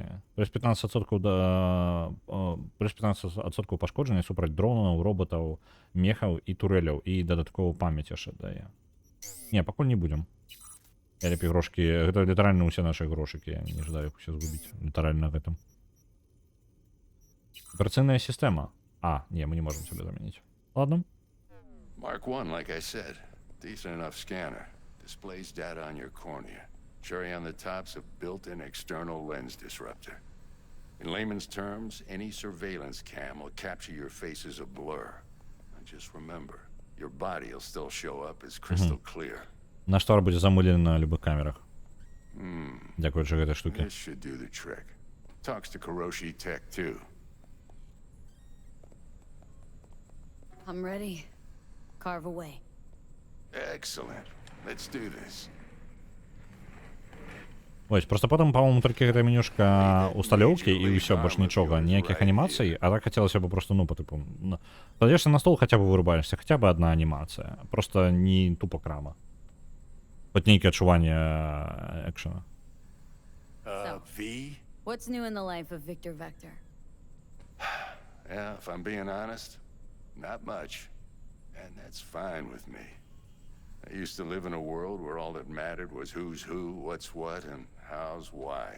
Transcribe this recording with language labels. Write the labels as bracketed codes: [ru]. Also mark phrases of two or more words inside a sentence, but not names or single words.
[be] Плюс 15% пашкоджання супраць дронаў, роботаў, мехаў і турэляў. І дадатковую памяць яшчэ дае. Не, пакуль не будем. Я лепей грошкі. Гэта літаральна ўсе нашы грошыкі. Я не жадаю іх усе згубіць. Літаральна на гэтым. Аперацыйная сістэма. Не, мы не можем сабе замяніць. Ладно. [en] Mark 1, like I said. Decent enough scanner. Displays data on your cornea. Cherry on the top's a built-in external lens disruptor. In layman's terms, any surveillance cam will capture your face as a blur. And just remember, your body will still show up as crystal clear. [be] Наш твар будзе замылены на любых камерах. Дзякуючы гэтай штуке. [en] This should do the trick. Talks to Kuroshi Tech too. I'm ready. Carve away. Excellent. Let's do this. [be] Ось, просто потым, па-моему, толькі гэта менюшка усталёўкі і ўсё, больш нічога, ніякіх анімацый, а так хацелася бы просто, ну, [ru] по типу, [be] кладзешся на стол, хаця бы вырубаешься, [ru] хаця бы одна [be] анімацыя, просто не тупо крама. Хоць нейкае адчуванне экшена. [en] V? What's new in the life of Victor Vector? Yeah, if I'm being honest, not much. And that's fine with me. I used to live in a world where all that mattered was who's who, what's what, and how's why.